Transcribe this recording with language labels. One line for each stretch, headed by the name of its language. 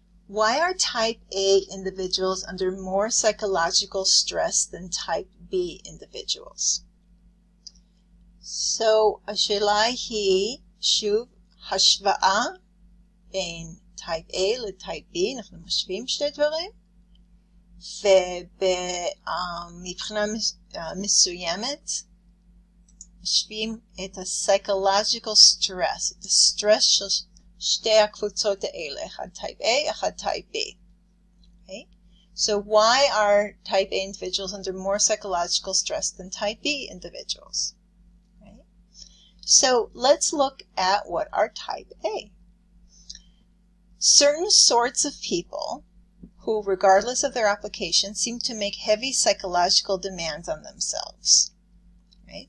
English: Why are type A individuals under more psychological stress than type B individuals?
Hebrew: So, השאלה היא, שוב, השוואה בין type A ל-type B, אנחנו משווים שתי דברים, ומבחינה מסוימת, משווים את ה-psychological stress, את הסטרס של שתי הקבוצות האלה, אחד type A, אחד type B.
English: Okay? So why are type A individuals under more psychological stress than type B individuals? Okay? So let's look at what are type A. Certain sorts of people who, regardless of their application, seem to make heavy psychological demands on themselves. Right?